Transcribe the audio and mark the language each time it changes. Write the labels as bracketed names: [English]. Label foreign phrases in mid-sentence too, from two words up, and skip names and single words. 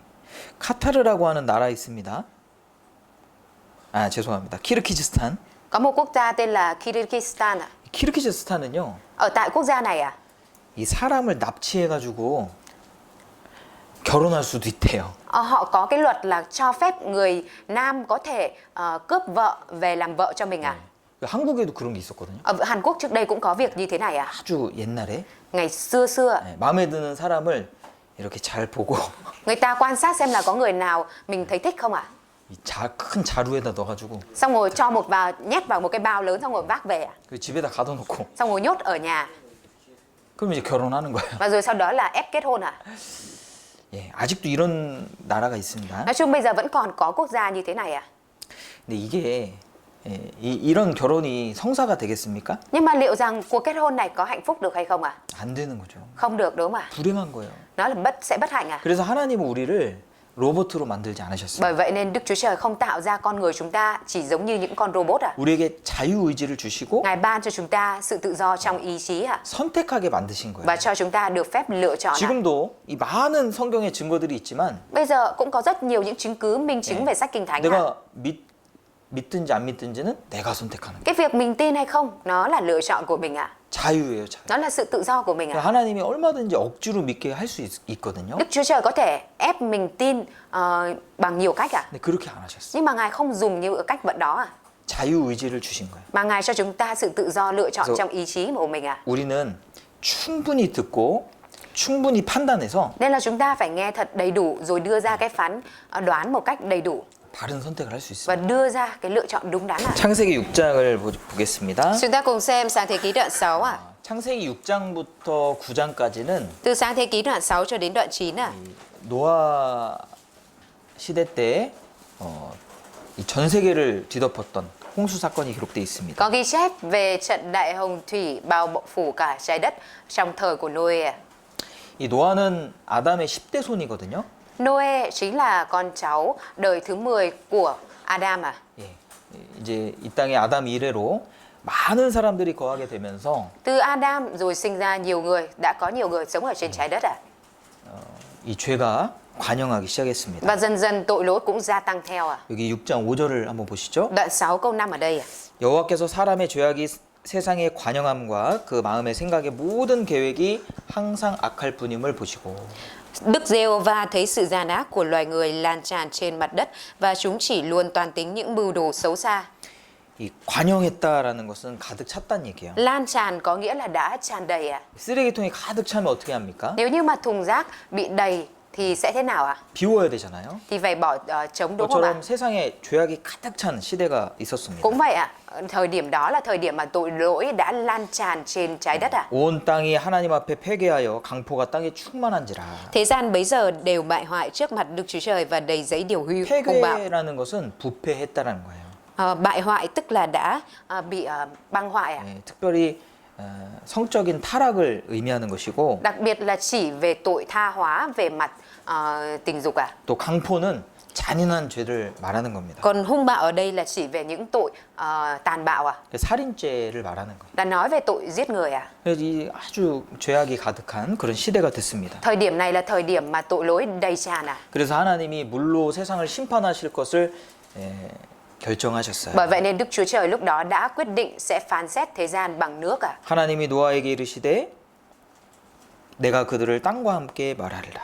[Korean] 카타르라고 하는 나라 있습니다. 아 죄송합니다. 키르기즈스탄. [Vietnamese] Có một quốc gia tên là Kyrgyzstan ạ. [Korean] 키르기즈스탄은요 [Vietnamese] Ở tại quốc gia này ạ, [Korean] 이 사람을 납치해가지고 결혼할 수도 있대요. [Vietnamese] họ có cái luật là cho phép người nam có thể cướp vợ về làm vợ cho mình ạ. [Korean] 한국에도 그런 게 있었거든요. [Vietnamese] Ở Hàn Quốc trước đây cũng có việc như thế này ạ. [Korean] 아주 옛날에 [Vietnamese] Ngày xưa ạ, [Korean] 마음에 드는 사람을 이렇게 잘 보고 [Vietnamese] người ta quan sát xem là có người nào mình thấy thích không ạ. [Korean] 큰 자루에다 넣어가지고 [Vietnamese] Xong rồi cho nhét vào một cái bao lớn xong rồi vác về ạ. [Korean] 그 집에다 가둬놓고 [Vietnamese] Xong rồi nhốt ở nhà. [Korean] 그럼 이제 결혼하는 거예요. [Vietnamese] Và rồi sau đó là ép kết hôn ạ. [Korean] 예, 아직도 이런 나라가 있습니다. [Vietnamese] Nói chung bây giờ vẫn còn có quốc gia như thế này ạ. [Korean] 근데 이게 이런 결혼이 성사가 되겠습니까? [Vietnamese] Nhưng mà liệu rằng cuộc kết hôn này có hạnh phúc được hay không ạ? [Korean] 안 되는 거죠. [Vietnamese] Không được, đúng không ạ? [Korean] 불행한 거예요. [Vietnamese] Nó là sẽ bất hạnh ạ. [Korean] 그래서 하나님은 우리를 로봇으로 만들지 않으셨어요. [Vietnamese] Bởi vậy nên Đức Chúa Trời không tạo ra con người chúng ta chỉ giống như những con robot ạ. [Korean] 우리에게 자유의지를 주시고 [Vietnamese] Ngài ban cho chúng ta sự tự do trong ý chí ạ. [Korean] 선택하게 만드신 거예요. [Vietnamese] Và cho chúng ta được phép lựa chọn ạ. [Korean] 지금도 이 많은 성경의 증거들이 있지만 [Vietnamese] Bây giờ cũng có rất nhiều những chứng cứ minh chứng về sách Kinh Thánh ạ. [Korean] 내가 믿든지 안 믿든지는 내가 선택하는 거예요. [Vietnamese] Cái việc mình tin hay không, nó là lựa chọn của mình ạ. [Korean] 자유예요, 자유. [Vietnamese] Nó là sự tự do của mình ạ. [Korean] 하나님이 얼마든지 억지로 믿게 할 수 있거든요. [Vietnamese] Đức Chúa Trời có thể ép mình tin bằng nhiều cách ạ. [Korean] 근데 그렇게 안 하셨어요. [Vietnamese] Nhưng mà Ngài không dùng như cách vận đó ạ. [Korean] 자유의지를 주신 거예요. [Vietnamese] Mà Ngài cho chúng ta sự tự do lựa chọn [Korean] 그래서 [Vietnamese] trong ý chí của mình ạ. [Korean] 우리는 충분히 듣고 충분히 판단해서 [Vietnamese] Nên là chúng ta phải nghe thật đầy đủ rồi đưa ra cái đoán một cách đầy đủ [Korean] 바른 선택을 할 수 [Vietnamese] và [Korean] 있습니다. [Vietnamese] đưa ra cái lựa chọn đúng đắn ạ. [Korean] 창세기 6장을 보겠습니다. [Vietnamese] Chúng ta cùng xem Sáng Thế Ký đoạn 6 ạ. [Korean] 창세기 6장부터 9장까지는 [Vietnamese] Từ Sáng Thế Ký đoạn 6 cho đến đoạn 9 ạ. [Korean] 노아 시대 때 전 세계를 뒤덮었던 홍수 사건이 기록되어 있습니다. [Vietnamese] Có ghi chép về trận đại hồng thủy bao phủ cả trái đất trong thời của Noe. [Korean] 이 노아는 아담의 10대 손이거든요. [Vietnamese] Noe chính là con cháu đời thứ 10 của Adam à. [Korean] 예, 이제 이 땅에 아담 이래로 많은 사람들이 거하게 되면서 [Vietnamese] Từ Adam rồi sinh ra nhiều người, đã có nhiều người sống ở trên trái đất à. [Korean] 이 죄가 관영하기 시작했습니다. [Vietnamese] Và dần dần tội lỗi cũng gia tăng theo à. [Korean] 여기 6장 5절을 한번 보시죠. [Vietnamese] Đoạn 6 câu 5 ở đây à. [Korean] 여호와께서 사람의 죄악이 세상의 관영함과 그 마음의 생각의 모든 계획이 항상 악할 뿐임을 보시고 [Vietnamese] Đức Giê-hô-va thấy sự gian ác của loài người lan tràn trên mặt đất và chúng chỉ luôn toan tính những mưu đồ xấu xa. [Korean] 이 관영했다라는 것은 가득 찼다는 얘기예요. [Vietnamese] Lan tràn có nghĩa là đã tràn đầy à. [Korean] 쓰레기통이 가득 차면 어떻게 합니까? [Vietnamese] Nếu như mà thùng rác bị đầy thì sẽ thế nào ạ? [Korean] 비워야 되잖아요. [Vietnamese] Thì phải bỏ trống, đúng không ạ? [Korean] 그것처럼 세상에 죄악이 가득 찬 시대가 있었습니다. [Vietnamese] Cũng vậy ạ. Thời điểm đó là thời điểm mà tội lỗi đã lan tràn trên trái đất ạ. [Korean] 온 땅이 하나님 앞에 패괴하여 강포가 땅에 충만한지라. [Vietnamese] Thế gian bấy giờ đều bại hoại trước mặt Đức Chúa Trời và đầy giấy điều hưu hung bạo. [Korean] 패괴라는 것은 부패했다라는 거예요. [Vietnamese] Bại hoại tức là đã bị băng hoại ạ. [Korean] 네, 특별히 성적인 타락을 의미하는 것이고 [Vietnamese] đặc biệt là chỉ về tội tha hóa về mặt tình dục à. [Korean] 또 강포는 잔인한 죄를 말하는 겁니다. [Vietnamese] Còn hung bạo ở đây là chỉ về những tội tàn bạo à, [Korean] 살인죄를 말하는 거예요. [Vietnamese] là nói về tội giết người à. [Korean] 그래서 이 아주 죄악이 가득한 그런 시대가 됐습니다. [Vietnamese] Thời điểm này là thời điểm mà tội lỗi đầy tràn à. [Korean] 그래서 하나님이 물로 세상을 심판하실 것을 결정하셨어요. [Vietnamese] Bởi vậy nên Đức Chúa Trời lúc đó đã quyết định sẽ phán xét thế gian bằng nước à. [Korean] 하나님이 노아에게 이르시되 내가 그들을 땅과 함께 멸하리라.